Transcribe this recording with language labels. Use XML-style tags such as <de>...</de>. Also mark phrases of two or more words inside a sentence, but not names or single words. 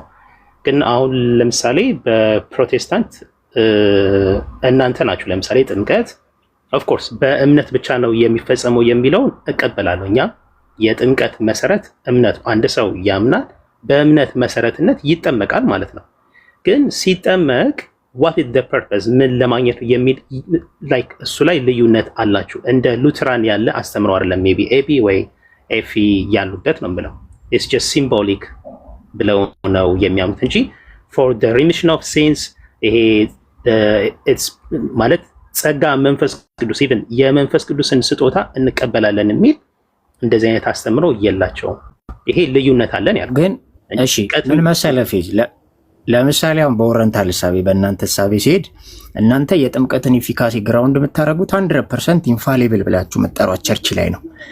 <am>ግን አሁን ለምሳሌ በፕሮቴስታንት እናንተ ናችሁ ለምሳሌ ጥምቀት</am> <en>of course</en> <am>በእምነት ብቻ ነው የሚፈጸመው የሚለውን እቀበላለሁ። እኛ የጥምቀት መሰረት እምነት፣ አንድ ሰው ያምናል በእምነት መሰረትነት ይጠመቃል ማለት ነው። ግን ሲጠመቅ</am> <en>what is the purpose</en> <am>ምን ለማግኘት የሚል ላይክ እሱ ላይ ልዩነት አላችሁ። እንደ ሉተራን ያለ አስተምሮ አይደለም። ሜቢ ኤቢ ወይ ኤፊ ያሉበት ነው ብለው</am> <en>it's just symbolic</en> <am>ብለው ነው የሚያምኑት እንጂ</am> <en>for the remission of sins</en> <am>ይሄ ማለት ጸጋ መንፈስ ቅዱስ ኢቭን የመንፈስ ቅዱስን ስጦታ እንቀበላለን የሚል እንደዚህ አይነት አስተምሮ የላቸውም። ይሄ ልዩነት አለን ያልኩት ግን እሺ ምን መሰለህ ፌዝ ለምሳሌ አሁን በኦረንታል እሳቤ በእናንተ እሳቤ ሲሄድ እናንተ የጥምቀትን</am> <en>efficacy ground</en> <am>የምታደርጉት 100% ኢንፋሊብል ብላችሁ መጠሯት ቸርች ላይ ነው።</am>